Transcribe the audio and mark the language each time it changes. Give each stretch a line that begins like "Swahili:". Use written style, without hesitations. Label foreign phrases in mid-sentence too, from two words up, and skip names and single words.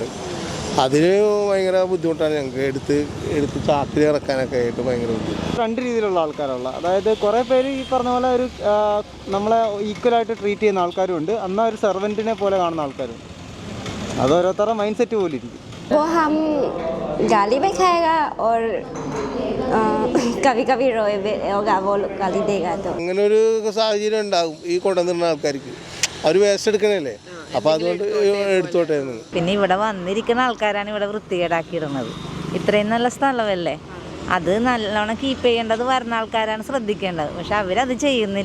Malayalam: അതിന് ഭയങ്കര ബുദ്ധിമുട്ടാണ് ഞങ്ങൾക്ക് എടുത്ത് ചാക്കിൽ ഇറക്കാനൊക്കെ ആയിട്ട് ഭയങ്കര ബുദ്ധിമുട്ട്. 2 രീതിയിലുള്ള ആൾക്കാരുള്ള, അതായത് കുറേ പേര് ഈ പറഞ്ഞ പോലെ ഒരു നമ്മളെ ഈക്വലായിട്ട് ട്രീറ്റ് ചെയ്യുന്ന ആൾക്കാരും ഉണ്ട്, എന്നാൽ ഒരു സെർവൻറ്റിനെ പോലെ കാണുന്ന ആൾക്കാരുണ്ട്. അത് ഓരോരുത്തരുടെ
English: mind set
Malayalam: പോലെ ഇരിക്കും.
Hindi: वो हम गाली भी खाएगा और कभी कभी रोए भी होगा, वो गाली देगा तो.
Malayalam: അങ്ങനെ ഒരു സാഹചര്യം ഉണ്ടാകും ഈ കൊണ്ടുവന്നിരുന്ന ആൾക്കാർക്ക്. അവർ വേസ്റ്റ് എടുക്കണല്ലേ, അപ്പോൾ അതുകൊണ്ട് എടുത്തോട്ടെ. പിന്നെ ഇവിടെ വന്നിരിക്കുന്ന ആൾക്കാരാണ് ഇവിടെ വൃത്തികേടാക്കിയിടുന്നത്. ഇത്രയും നല്ല സ്ഥലമല്ലേ, അത് നല്ലോണം കീപ്പ് ചെയ്യേണ്ടത് വരുന്ന ആൾക്കാരാണ് ശ്രദ്ധിക്കേണ്ടത്. പക്ഷെ അവരത് ചെയ്യുന്നില്ല.